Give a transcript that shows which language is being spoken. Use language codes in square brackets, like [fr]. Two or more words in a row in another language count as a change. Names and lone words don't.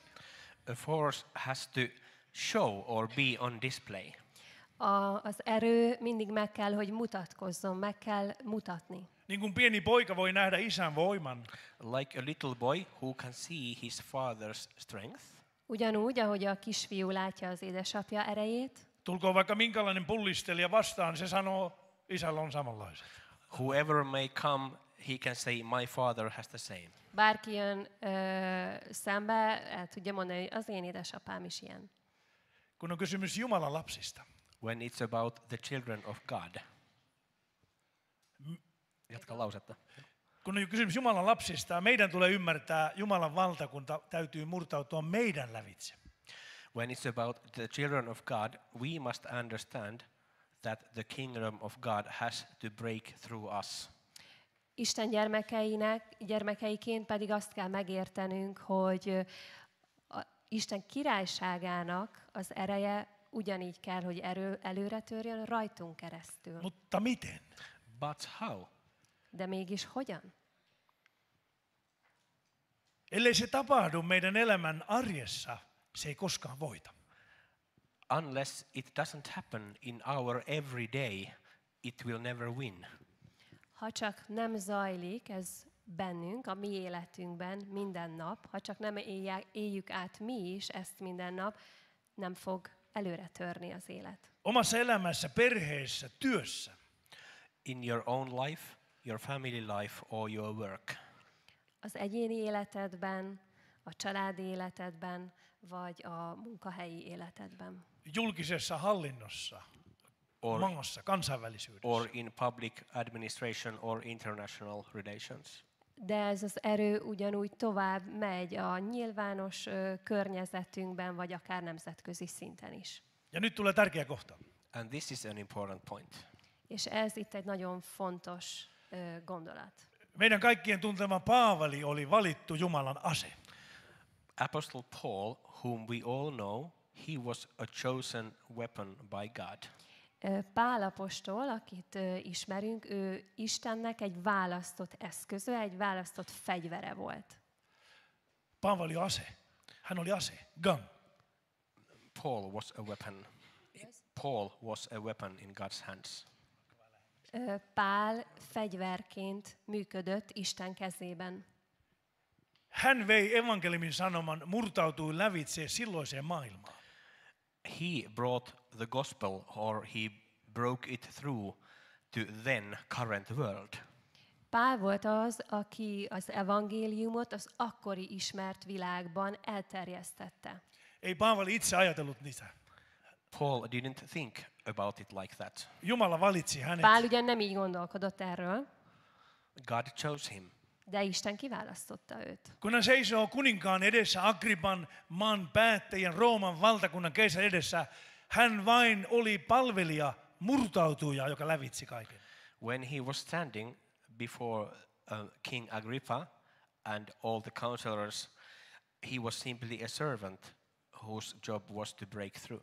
[en] A force has to show or be on display. [hu] Az erő mindig meg kell, hogy mutatkozzon, meg kell mutatni. [fi] Niin kuin pieni poika voi nähdä isän voiman. [en] Like a little boy who can see his father's strength. [hu] Ugyanúgy, ahogy a kisfiú látja az édesapja erejét. [fi] Tulkoon vaikka minkälainen pullistelija vastaan, se sanoo, isällä on samanlaiset. [en] Whoever may come, he can say, my father has the same. [hu] Bárki jön szembe, el tudja mondani, hogy az én édesapám is ilyen. [fi] Kun on kysymys Jumalan lapsista. [en] When it's about the children of God. [fi] Jatka lausetta. Kun on kysymys Jumalan lapsista, meidän tulee ymmärtää, Jumalan valtakunta täytyy murtautua meidän lävitse. [en] When it's about the children of God, we must understand that the kingdom of God has to break through us. [hu] Isten gyermekeiként pedig azt kell megértenünk, hogy Isten királyságának az ereje ugyanígy kell, hogy előre törjön rajtunk keresztül. [fi] Mutta miten? [en] But how? [hu] De mégis hogyan? [fi] Ellei se tapahdu meidän elämän arjessa, se ei koskaan voita. [en] Unless it doesn't happen in our everyday, it will never win. [hu] Ha csak nem zajlik ez bennünk, a mi életünkben minden nap, ha csak nem éljük át mi is ezt minden nap, nem fog előre törni az élet. [fi] Omassa elämässä, perheessä, työssä. [en] In your own life, your family life or your work. [hu] Az egyéni életedben, a családi életedben, vagy a munkahelyi életedben. [fi] Julkisessa hallinnossa, maassa, kansainvälisyydessä. [en] Or in public administration or international relations. [hu] De ez az erő ugyanúgy tovább megy a nyilvános környezetünkben, vagy akár nemzetközi szinten is. [fi] Ja nyt tulee tärkeä kohta. [en] And this is an important point. [hu] És ez itt egy nagyon fontos gondolat. [fi] Meidän kaikkien tuntema Paavali oli valittu Jumalan ase. [en] Apostle Paul, whom we all know, he was a chosen weapon by God. [hu] Pál apostol, akit ismerünk, ő Istennek egy választott eszköze, egy választott fegyvere volt. [fi] Paavali ase. Hän oli ase. Gun. [en] Paul was a weapon. Paul was a weapon in God's hands. [hu] Pál fegyverként működött Isten kezében. [fi] Hän vei evankeliumin sanoman, murtautui lävitse silloiseen maailmaan. [en] He brought the gospel, or he broke it through to then current world. [hu] Pál volt az, aki az evangéliumot az akkori ismert világban elterjesztette. [fi] Ei Paavali itse ajatellut niitä. [en] Paul didn't think about it like that. [fi] Jumala valitsi hänet. [hu] Pál ugyan nem így gondolkodott erről, [en] God chose him. [hu] de Isten kiválasztotta őt. [fi] Kun hän seisoo kuninkaan edessä, Agrippan maan päättäjän, Rooman valtakunnan keisari edessä, hän vain oli palvelija, murtautuja, joka lävitsi kaiken. [en] When he was standing before King Agrippa and all the counselors, he was simply a servant whose job was to break through.